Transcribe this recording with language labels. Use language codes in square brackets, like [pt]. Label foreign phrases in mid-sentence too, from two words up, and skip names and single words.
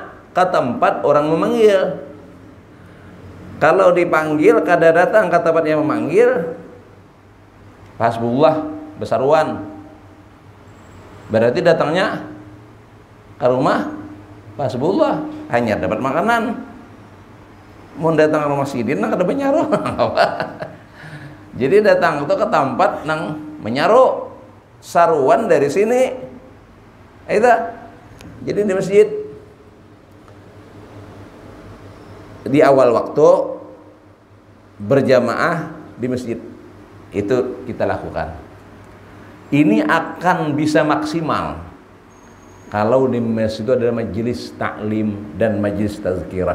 [id] Ke tempat orang memanggil. Kalau dipanggil [bjn] kada datang [id] ke tempat yang memanggil, hasbullah besaruan. Berarti datangnya ke rumah hasbullah, hanya dapat makanan. [bjn] Mau datang ke rumah sidin kada menyaru. [id] Jadi datang itu ke tempat [bjn] nang menyaru. [id] Saruan dari sini. Itu. Jadi di masjid. Di awal waktu berjamaah di masjid itu kita lakukan. Ini akan bisa maksimal kalau di masjid itu ada majelis taklim dan majelis tazkirah.